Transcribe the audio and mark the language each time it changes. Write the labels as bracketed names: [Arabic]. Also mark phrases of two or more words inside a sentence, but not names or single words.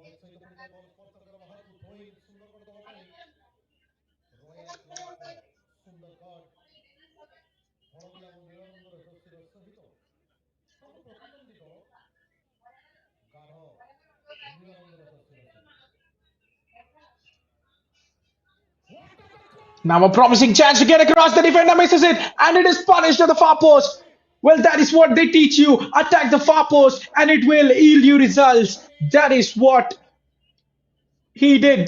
[Odia] ବଲ୍ ସ୍ପର୍ଶ କର ବାହାରକୁ ଥ୍ରୋଇଂ ସୁନ୍ଦରଗଡ଼ ଦଳ ପାଇଁ ରୟାଲ କ୍ଲବ ସୁନ୍ଦରଗଡ଼ ହଳଦିଆ ଓ ନୀଳ ରଙ୍ଗର ଜର୍ସିର ସହିତ ତାଙ୍କ ପ୍ରତିଦ୍ୱନ୍ଦ୍ୱୀ ଦଳ ଗାଢ଼ ନୀଳ ରଙ୍ଗର ଜର୍ସିର ସହିତ [English] Now a promising chance to get across. The defender misses it, and it is punished at the far post. Well, that is what they teach you. Attack the far post, and it will yield you results. That is what he did.